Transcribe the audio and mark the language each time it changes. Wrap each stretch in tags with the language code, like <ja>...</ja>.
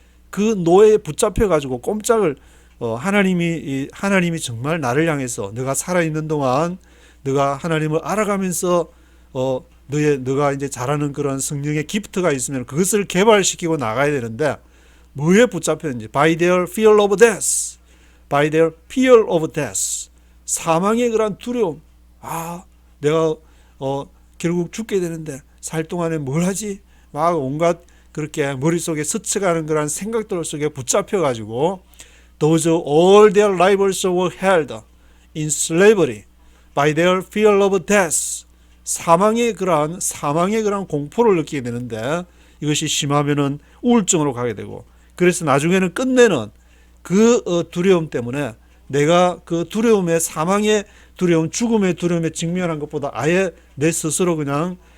<ko>그 노예에 붙잡혀 가지고 꼼짝을, 하나님이 정말 나를 향해서 너가 살아있는 동안 너가 하나님을 알아가면서 너가 이제 잘하는 그런 성령의 기프트가 있으면 그것을 개발시키고 나가야 되는데, 뭐에 붙잡혔는지,</ko> <en>by their fear of death, by their fear of death,</en> <ko>사망의 그런 두려움. 내가 결국 죽게 되는데 살 동안에 뭘 하지? 막 온갖 그렇게 머릿속에 스쳐가는 그런 생각들 속에 붙잡혀 가지고,</ko> <en>those all their lives were held in slavery by their fear of death.</en> <ko>사망의 그런 공포를 느끼게 되는데, 이것이 심하면은 우울증으로 가게 되고, 그래서 나중에는 끝내는 그 두려움 때문에 내가 그 두려움에, 사망의 두려움, 죽음의 두려움에 직면한 것보다 아예 내 스스로 그냥</ko>